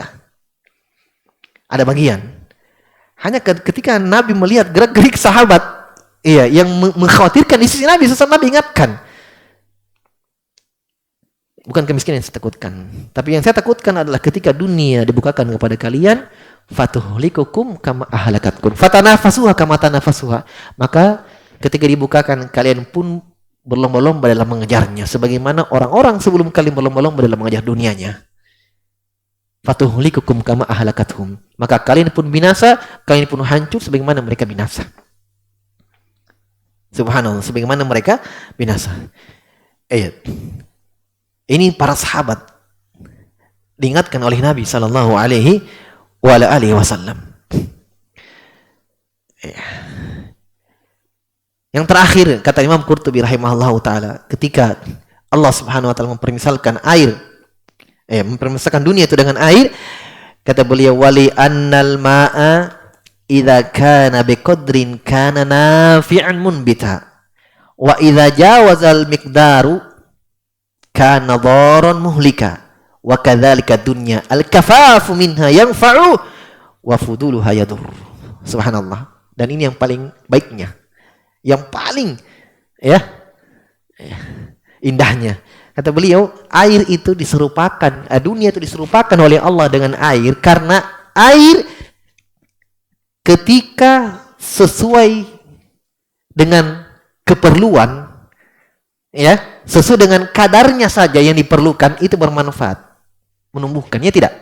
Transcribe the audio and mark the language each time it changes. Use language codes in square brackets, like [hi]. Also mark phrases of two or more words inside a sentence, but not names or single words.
[id] Ada bagian. Hanya ketika Nabi melihat gerak-gerik sahabat, iya, yang mengkhawatirkan di sisi Nabi SAW, Nabi ingatkan. Bukan kemiskinan yang saya takutkan. Tapi yang saya takutkan adalah ketika dunia dibukakan kepada kalian, [ar] فتهلككم كما أهلكتكم فتنافسوها كما تنافسوها, [id] maka ketika dibukakan kalian pun berlomba-lomba dalam mengejarnya sebagaimana orang-orang sebelum kalian berlomba-lomba dalam mengejar dunianya. [ar] فتهلككم كما أهلكتهم, [id] maka kalian pun binasa, kalian pun hancur sebagaimana mereka binasa. Subhanallah, sebagaimana mereka binasa. Ayat ini para sahabat diingatkan oleh Nabi [ar] صلى الله عليه وسلم. [id] Yang terakhir, kata Imam Qurtubi [ar] رحمه الله تعالى, [id] ketika Allah [ar] سبحانه و [id] ta'ala mempermisalkan air, mempermisalkan dunia itu dengan air, kata beliau, [ar] ولأن الماء إذا كان بقدر كان نافعا منبتا وإذا جاوز المقدار كان ضارا مهلكا وكذلك الدنيا الكفاف منها ينفع وفضولها يضر. [id] Subhanallah. Dan ini yang paling baiknya, yang paling indahnya. Kata beliau, air itu diserupakan, dunia itu diserupakan oleh Allah dengan air karena air ketika sesuai dengan keperluan, sesuai dengan kadarnya saja yang diperlukan, itu bermanfaat, menumbuhkan, ya tidak?